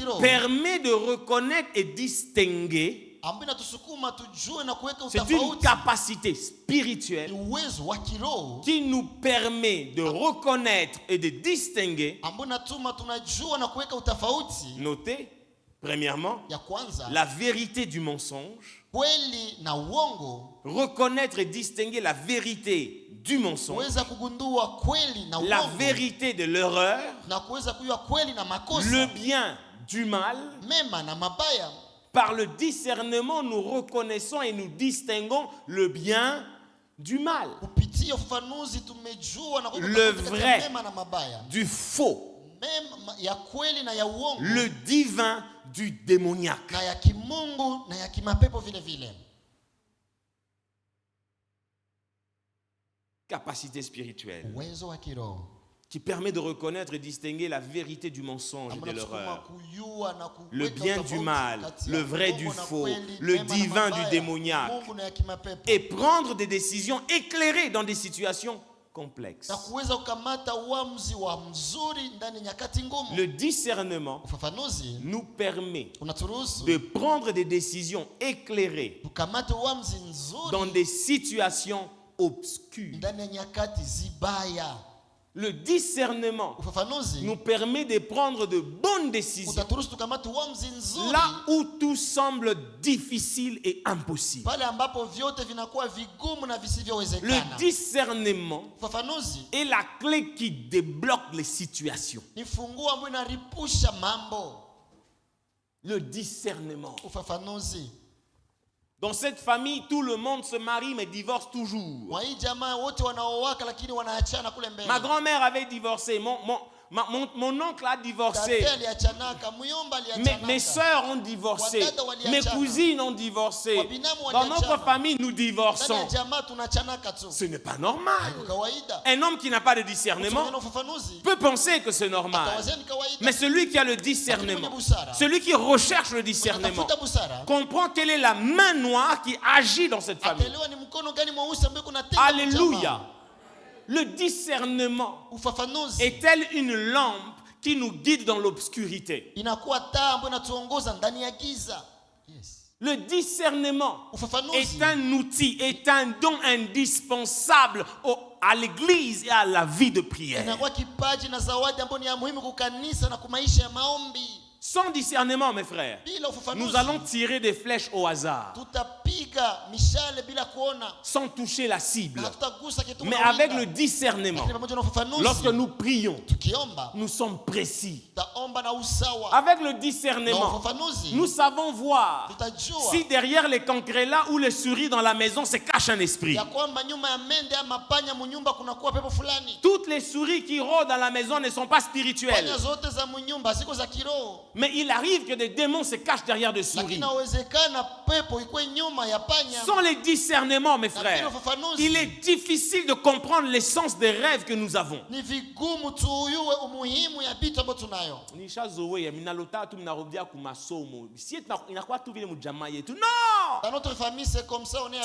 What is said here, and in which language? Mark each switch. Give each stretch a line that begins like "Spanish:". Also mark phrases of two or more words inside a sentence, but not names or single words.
Swahili: kiroho
French: permet de reconnaître et distinguer.
Swahili: ambayo inatusukuma tujue na kuweka
French: C'est une
Swahili: utofauti.
French: capacité
Swahili: Ni
French: spirituelle
Swahili: uwezo wa kiroho
French: qui nous permet de reconnaître et de distinguer.
Swahili: ambayo inatuma tunajua na kuweka utofauti.
French: Notez, premièrement,
Swahili: Ya kwanza,
French: la vérité du mensonge.
Swahili: kweli na uongo.
French: Reconnaître et distinguer la vérité du mensonge.
Swahili: Kuweza kugundua kweli na
French: La
Swahili: uongo.
French: vérité de l'erreur.
Swahili: Na kuweza kujua kweli na makosa.
French: Le bien du mal.
Swahili: Mema na mabaya.
French: Par le discernement, nous reconnaissons et nous distinguons le bien du mal,
Swahili: Kupitia ufafanuzi tumejua na kuweka
French: Le
Swahili: tofauti kati ya
French: vrai.
Swahili: mema na mabaya.
French: du faux,
Swahili: Mema ya kweli na ya uongo.
French: le divin du démoniaque.
Swahili: Na ya kimungu na ya kimapepo vile vile.
French: Capacité spirituelle
Swahili: Uwezo wa kiroho
French: qui permet de reconnaître et distinguer la vérité du mensonge et de l'erreur, le bien du mal, le vrai du faux, le divin du démoniaque, et prendre des décisions éclairées dans des situations complexes.
Swahili: na kuweza kukamata uamuzi wa mzuri ndani nyakati ngumu.
French: Le discernement
Swahili: Ufafanuzi
French: nous permet
Swahili: unaturuhusu
French: de prendre des décisions éclairées
Swahili: tukamate uamuzi
French: dans
Swahili: nzuri
French: des situations obscures.
Swahili: ndani ya nyakati zibaya.
French: Le discernement
Swahili: Ufafanuzi
French: nous permet de prendre de bonnes décisions
Swahili: utaturuhusu tukamate uamuzi nzuri
French: là où tout semble difficile et impossible.
Swahili: pale ambapo vyote vinakuwa vigumu na
French: Le
Swahili: visivyowezekana.
French: discernement
Swahili: Ufafanuzi
French: est la clé qui débloque les situations.
Swahili: ni funguo ambayo inaripusha mambo.
French: Le discernement.
Swahili: Ufafanuzi
French: Dans cette famille, tout le monde se marie mais divorce toujours.
Swahili: mwa hii jamaa wote wanaoaka lakini wanaachana kule mbele.
French: Ma grand-mère avait divorcé. Mon oncle a divorcé.
Swahili: Tate aliachanaka, muyomba aliachanaka.
French: Mes soeurs ont divorcé. Mes cousines ont divorcé. Dans notre famille, nous
Swahili: Ndani ya
French: divorçons.
Swahili: jamaa tunachanaka tu.
French: Ce n'est pas normal.
Swahili: Ni kawaida.
French: Un homme qui n'a pas de discernement
Swahili: Usione ufafanuzi
French: peut penser que c'est normal.
Swahili: atawazia ni kawaida.
French: Mais celui qui a le discernement, celui qui recherche le discernement,
Swahili: Tafuta busara
French: comprend quelle est la main noire qui agit dans cette famille.
Swahili: ataelewa ni mkono gani mweusi ambaye kunatenda.
French: Alléluia. Le discernement
Swahili: Ufafanuzi
French: est tel une lampe qui nous guide dans l'obscurité.
Swahili: inakuwa taa ambayo inatuongoza ndani ya giza. Yes.
French: Le discernement
Swahili: Ufafanuzi
French: est un outil, est un don indispensable à l'église et à la vie de prière.
Swahili: inakuwa kipaji na zawadi ambayo ni ya muhimu kwa kanisa na kwa maisha ya maombi.
French: Sans discernement, mes frères,
Swahili: Bila ufafanuzi
French: nous allons tirer des flèches au hasard,
Swahili: tutapiga mishale bila kuona
French: sans toucher la cible.
Swahili: na tutagusa kitu.
French: Mais avec le discernement,
Swahili: Lakini pamoja na ufafanuzi
French: lorsque nous prions,
Swahili: tukiomba
French: nous sommes précis.
Swahili: tutaomba na usawa.
French: Avec le
Swahili: Na
French: discernement,
Swahili: ufafanuzi
French: nous savons voir
Swahili: tutajua
French: si derrière les cancrelats ou les souris dans la maison se cache un esprit.
Swahili: ya kwamba nyuma ya mende ama panya munyumba kunakuwa pepo fulani.
French: Toutes les souris qui rôdent dans la maison ne sont pas spirituelles.
Swahili: Panya zote za munyumba ziko za kiroho.
French: Mais il arrive que des démons se cachent derrière des
Swahili: Lakini
French: souris.
Swahili: inawezekana pepo ikuwe nyuma ya panya.
French: Sans les discernements, mes
Swahili: Lakini
French: frères,
Swahili: ufafanuzi
French: il est difficile de comprendre l'essence des rêves que nous avons.
Swahili: ni vigumu tuyue umuhimu ya vitu ambavyo tunayo. Nishazoea minalota tu minarudia kumasomo. Si inakuwa tu vile mjamaa yetu.
French: Non! Dans notre famille c'est comme ça, on est